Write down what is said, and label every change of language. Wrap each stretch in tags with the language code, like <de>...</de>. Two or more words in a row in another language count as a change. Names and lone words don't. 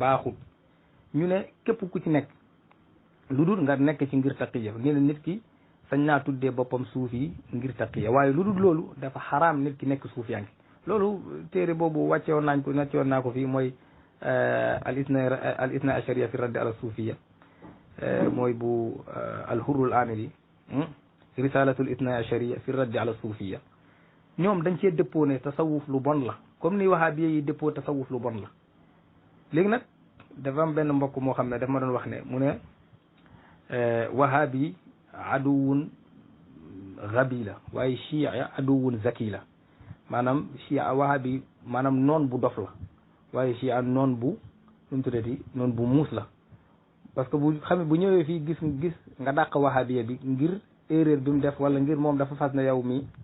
<wo>baaxul ñu ne képp ku ci nekk lu dul nga nekk ci ngir taqiya ngi ne nit ki sañ naa tuddee boppam suufi ngir taqiya waaye lu dul loolu dafa xaraam nit ki nekk suufiyanke loolu téere boobu wàccewoon naa ko fii mooy al isna ashariya fi raddi ala suufiya mooy bu al hurrul amili risalatul isna ashariya fi raddi ala suufiya ñoom dañ cee dëppoo ne tasawuf lu bon la comme ni wahabiya yi dëppoo tasawuf lu bon la léegi nag dafa am benn mbokk moo xam ne daf ma doon wax ne mu ne wahabi</wo> <ar>عدو غبي</ar> <wo>la waaye chia</wo> <ar>عدو ذكي</ar> <wo>la maanaam chia wahabi maanaam noon bu dof la waaye chia noon bu nu mu tuddati noon bu muus la</wo> <fr>parce que</fr> <wo>bu ñëwee fii gis nga dàq wahabiya bi ngir erreur bi mu def wala ngir moom dafa fas ne yow mi</wo>